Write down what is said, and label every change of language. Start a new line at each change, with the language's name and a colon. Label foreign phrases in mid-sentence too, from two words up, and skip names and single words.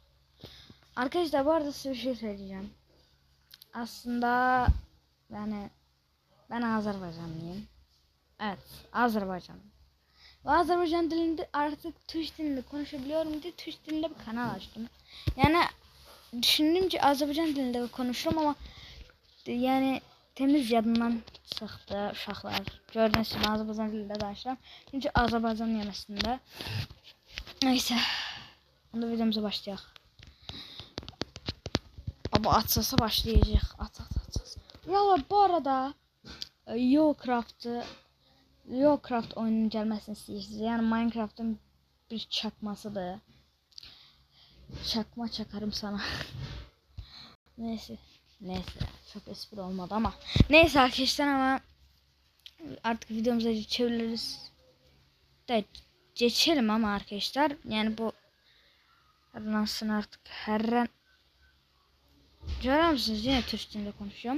Turkish: Arkadaşlar bu arada size bir şey söyleyeceğim. Aslında yani ben Azerbaycanlıyım. Evet, Azerbaycan. Ve Azerbaycan dilinde artık Türk dilinde konuşabiliyorum diye Türk dilinde bir kanal açtım. Yani düşündüm ki Azerbaycan dilinde konuşurum ama yani
Azerbaijani: temiz yadından çıxdı uşaqlar. Gördüğünüz kimi Azerbaycan dilində danışıram. Çünki Azerbaycan yeməsində.
Turkish: Neyse.
Azerbaijani: Onda videomuza başlayaq. Baba açılsa başlayacaq. Aç. Ya bu arada Yocraft oyunun gəlməsini istəyirsiniz.
Turkish: Yəni Minecraft'ın bir çakmasıdır. Çakma çakarım sana. Neyse çok espri olmadı ama neyse arkadaşlar, ama artık videomuza geçebiliriz de geçelim ama arkadaşlar, yani bu nasıl artık her görüyor musunuz, yine Türk dilinde konuşuyorum.